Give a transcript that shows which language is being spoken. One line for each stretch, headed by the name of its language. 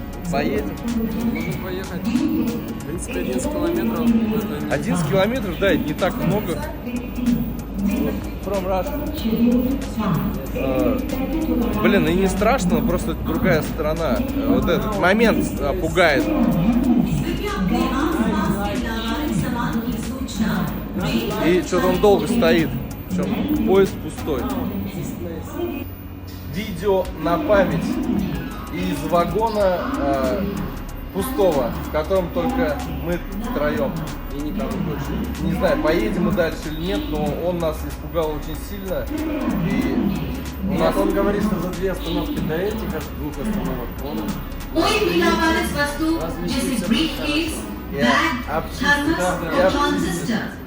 Russian: Поедем. можем поехать. В принципе, 11 километров. Это не- 11 километров, да, это не так много.
English: From Russia.
Russian: Блин, и не страшно, но просто другая сторона. Вот этот момент пугает.
Hindi: कृपया अपने आसपास के नागरिक समान की सूचना
Russian: И что-то он долго стоит. Причем поезд пустой. Видео на память из вагона пустого, в котором только мы втроем. И никого больше. Не знаю, поедем мы дальше или нет, но он нас испугал очень сильно. И у нас Он говорит, что за 2 остановки до этих, аж 2 остановок, он
Hindi: कोई भी लावारिस वस्तु जैसे ब्रीफकेस, बैग, थर्मस, ट्रांजिस्टर